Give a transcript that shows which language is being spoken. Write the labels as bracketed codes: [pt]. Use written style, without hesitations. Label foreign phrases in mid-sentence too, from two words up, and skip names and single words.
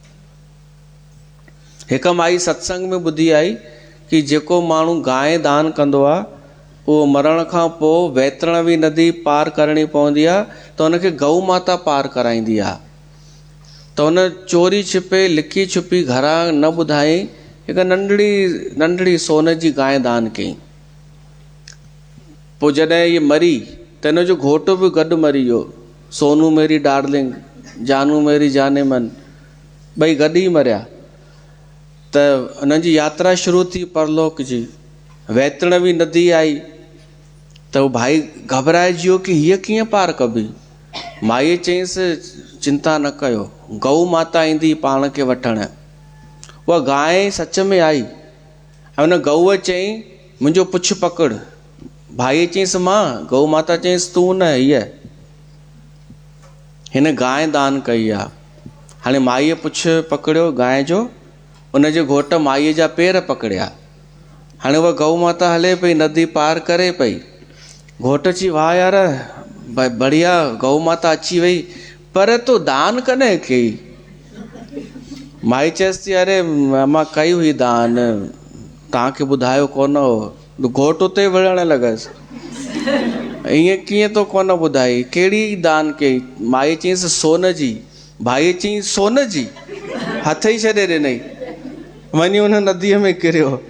[sd] हिकु माई सत्संग में ॿुधी आई कि जेको माण्हू गांइ दान कंदो आहे उहो मरण खां पोइ वैतरणवी नदी पार करणी पवंदी आहे त हुनखे गऊ माता पार कराईंदी आहे। त हुन चोरी छिपे लिकी छुपी घरां न ॿुधाई हिकु नंढड़ी सोन जी गांइ दान कई। पोइ जॾहिं इहे मरी त हिनजो घोटु बि गॾु मरी वियो। [hi] सोनू मेरी डार्लिंग, जानू मेरी जाने मन, [sd] ॿई गॾु ई मरिया। त हुननि जी यात्रा शुरू थी परलोक जी। वैतरणवी नदी आई त उहो भाई घबराइजी वियो कि हीअ कीअं पार कबी। माईअ चयईंसि चिंता न कयो, गऊ माता ईंदी पाण खे वठणु। उहा गांइ सच में आई ऐं हुन गऊअ चयईं मुंहिंजो पुछु पकड़। भाईअ चयईंसि मां, गऊ माता चयईंसि तूं न, हीअ। हिन गांइ दान कई आहे। हाणे माईअ पुछु पकड़ियो गांइ जो, उनजे घोट माईअ जा पेर पकड़िया। हाणे उहा गऊ माता हले पई, नदी पार करे पई। घोट चई वाह यार बढ़िया, गऊ माता अची वई, पर तूं दान कॾहिं कई? माई चएसि थी अरे मां कई हुई दान, तव्हांखे ॿुधायो कोन हो। घोट उते विढ़ण लॻसि, ईअं कीअं तो कोन ॿुधाई कहिड़ी दान कई माई चईंसि सोन जी भाई चई सोन जी हथ ई छॾे ॾिनई वञी हुन नदीअ में किरियो